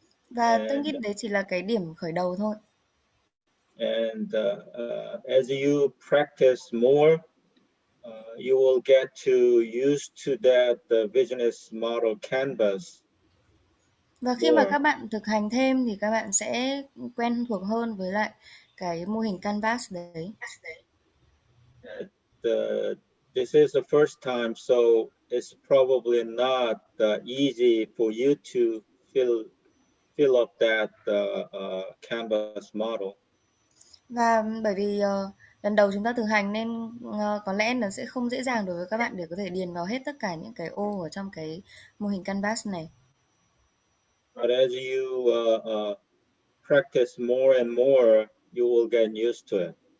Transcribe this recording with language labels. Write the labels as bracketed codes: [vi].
[vi] Và tôi nghĩ đấy chỉ là cái điểm khởi đầu thôi. [en] And as you practice more, you will get to used to that business model canvas. [vi] Và khi mà các bạn thực hành thêm thì các bạn sẽ quen thuộc hơn với lại cái mô hình Canvas đấy. [en] This is the first time, so it's probably not easy for you to fill up that canvas model. [vi] Và bởi vì lần đầu chúng ta thực hành nên có lẽ nó sẽ không dễ dàng đối với các bạn để có thể điền vào hết tất cả những cái ô ở trong cái mô hình Canvas này. [en] But as you practice more and more, you will get used to it.